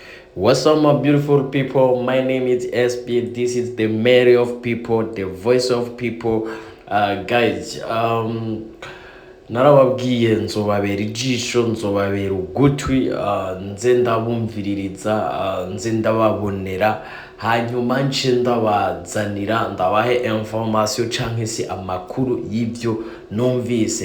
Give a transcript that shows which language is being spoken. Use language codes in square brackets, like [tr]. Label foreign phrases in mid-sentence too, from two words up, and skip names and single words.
[en] What's up, my beautiful people? My name is SP. This is the mayor of people, the voice of people. Guys, [rn] narababwiye nzobabera ijisho, nzobabera ugutwi, nze ndabumviririza, nze ndababonera, hanyuma nce ndabazanira, ndabahe information canke se amakuru y'ivyo numvise.